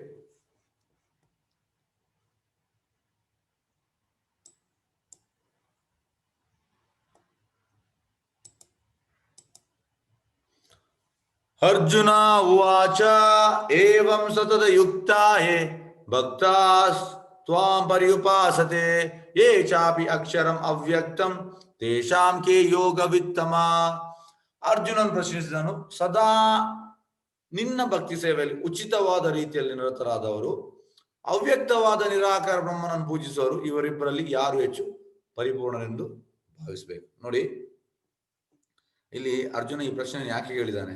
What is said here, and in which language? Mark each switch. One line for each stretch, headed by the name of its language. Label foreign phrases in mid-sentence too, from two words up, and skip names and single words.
Sanskrit: ಅರ್ಜುನ ಉವಾಚ ಏವಂ ಸತತ ಯುಕ್ತಾಯೇ ಭಕ್ತಾಸ್ತ್ವಾಂ ಪರ್ಯುಪಾಸತೆ ಯೇ ಚಾಪಿ ಅಕ್ಷರಂ ಅವ್ಯಕ್ತಂ ತೇಷಾಂ ಕೇ ಯೋಗವಿತ್ತಮ.
Kannada: ಅರ್ಜುನನ್ ಪ್ರಶ್ನಿಸಿದನು, ಸದಾ ನಿನ್ನ ಭಕ್ತಿ ಸೇವೆಯಲ್ಲಿ ಉಚಿತವಾದ ರೀತಿಯಲ್ಲಿ ನಿರತರಾದವರು, ಅವ್ಯಕ್ತವಾದ ನಿರಾಕಾರ ಬ್ರಹ್ಮನನ್ನು ಪೂಜಿಸುವರು, ಇವರಿಬ್ಬರಲ್ಲಿ ಯಾರು ಹೆಚ್ಚು ಪರಿಪೂರ್ಣರೆಂದು ಭಾವಿಸಬೇಕು. ನೋಡಿ, ಇಲ್ಲಿ ಅರ್ಜುನ ಈ ಪ್ರಶ್ನೆ ಯಾಕೆ ಹೇಳಿದ್ದಾನೆ?